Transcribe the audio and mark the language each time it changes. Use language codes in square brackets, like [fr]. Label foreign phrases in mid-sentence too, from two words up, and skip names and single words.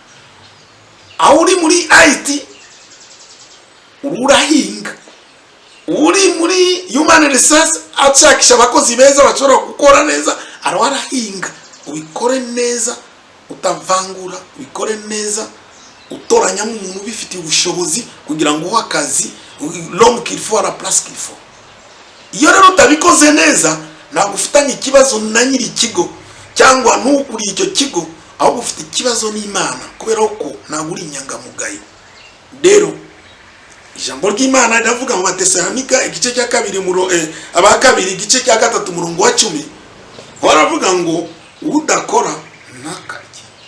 [rw] Aho uri muri IT urahinga, uri muri [en] human resource [rw] ashakisha abakozi beza bashobora gukora neza, arahinga. Ubikore neza, utavangura, ubikore neza, utoranya mu muntu bifitiye ubushobozi kugira ngo akazi [fr] l'homme qu'il faut à la place qu'il faut. [rw] Iyo rero utabikoze neza, ntabwo ufitanye ikibazo na nyiri ikigo cyangwa n'ukuri icyo kigo, aho ufite ikibazo n'Imana, kubera ko ntabwo uri inyangamugayo. Rero ijambo ry'Imana riravuga mu Batesalonika igice cya 2 abakabiri igice cya 3 umurongo wa 10, baravuga ngo udakora ntakarye.